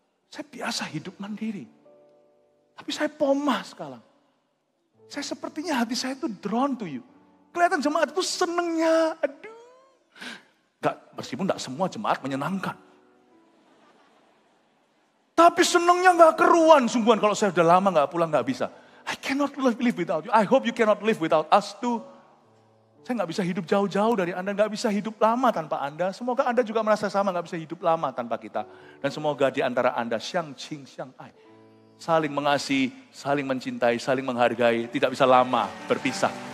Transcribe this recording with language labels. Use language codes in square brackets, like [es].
[id] Saya biasa hidup mandiri. Tapi saya pomah sekarang. Saya sepertinya hati saya itu [en] drawn to you. [id] Kelihatan jemaat itu senengnya. Aduh. Meskipun tidak semua jemaat menyenangkan. Tapi senengnya gak keruan. Sungguhan kalau saya sudah lama gak pulang gak bisa. [en] I cannot live without you. I hope you cannot live without us too. [id] Saya gak bisa hidup jauh-jauh dari Anda, gak bisa hidup lama tanpa Anda. Semoga Anda juga merasa sama, gak bisa hidup lama tanpa kita. Dan semoga di antara Anda, [zh] Xiang Qing Xiang Ai, [id] saling mengasihi, saling mencintai, saling menghargai, tidak bisa lama berpisah.